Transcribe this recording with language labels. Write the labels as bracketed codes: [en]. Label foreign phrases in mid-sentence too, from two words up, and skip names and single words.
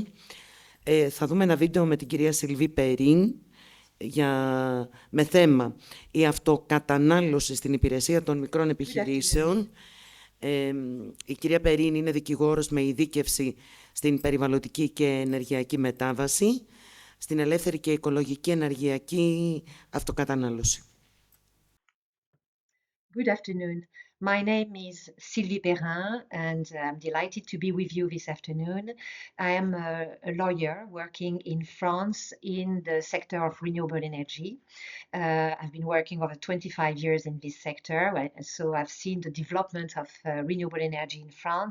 [el] Θα δούμε ένα βίντεο με την κυρία Sylvie Perrin με θέμα η αυτοκατανάλωση στην υπηρεσία των μικρών επιχειρήσεων. Η κυρία Περίν είναι δικηγόρος με ειδίκευση στην περιβαλλοντική και ενεργειακή μετάβαση, στην ελεύθερη και οικολογική ενεργειακή αυτοκατανάλωση. [en] Good afternoon. My name is Sylvie Perrin, and I'm delighted to be with you this afternoon. I am a lawyer working in France in the sector of renewable energy. I've been working over 25 years in this sector, so I've seen the development of renewable energy in France.